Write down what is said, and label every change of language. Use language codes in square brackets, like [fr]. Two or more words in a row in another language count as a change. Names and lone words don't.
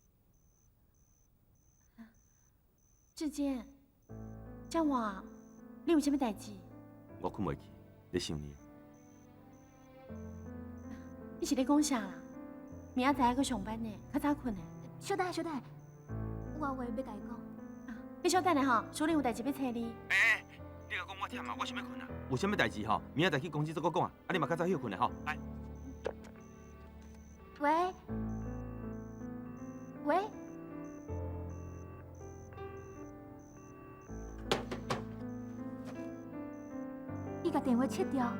[nan] 志坚，叫我，你有啥物代志？我困袂去，在想你。你是咧讲啥啦？明仔载还阁上班呢，较早困呢。稍等，我有话要甲你讲。你稍等下吼，小玲有代志要找你。你甲讲我忝啊，我想要困啊。有啥物代志吼？明仔载去公司再讲啊。啊，你嘛较早休困咧吼。来。喂。伊甲电话切掉。